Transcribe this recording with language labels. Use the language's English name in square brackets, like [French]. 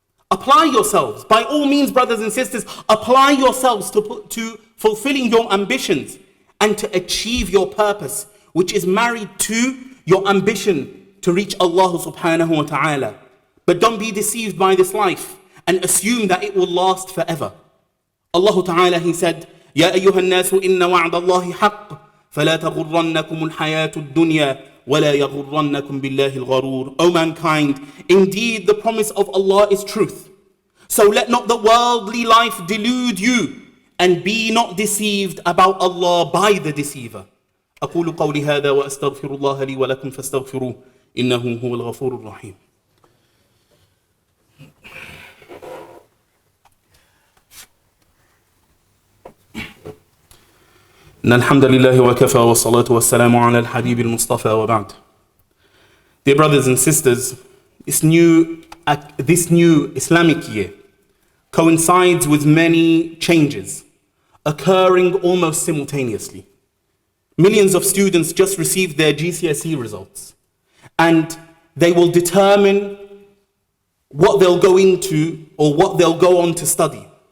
[English] Apply yourselves, by all means, brothers and sisters, apply yourselves to fulfilling your ambitions and to achieve your purpose, which is married to your ambition to reach Allah subhanahu wa ta'ala. But don't be deceived by this life and assume that it will last forever. [Arabic] Allah Ta'ala, [English] He said, [Arabic] يَا أَيُّهَا النَّاسُ إِنَّ وَعْدَ اللَّهِ حَقٌّ فَلَا تَغُرَّنَّكُمُ الْحَيَاةُ الدُّنْيَا وَلَا يَغُرَّنَّكُمْ بِاللَّهِ الْغَرُورُ. [English] O mankind, indeed the promise of Allah is truth. So let not the worldly life delude you, and be not deceived about Allah by the deceiver. [Arabic] أقول قولي هذا وأستغفر الله لي ولكم فاستغفروه إنه هو الغفور الرحيم. إن الحمد لله وكفى والصلاة والسلام على الحبيب المصطفى وبعد. [English] Dear brothers and sisters, this new Islamic year coincides with many changes occurring almost simultaneously. Millions of students just received their GCSE results, and they will determine what they'll go into or what they'll go on to study.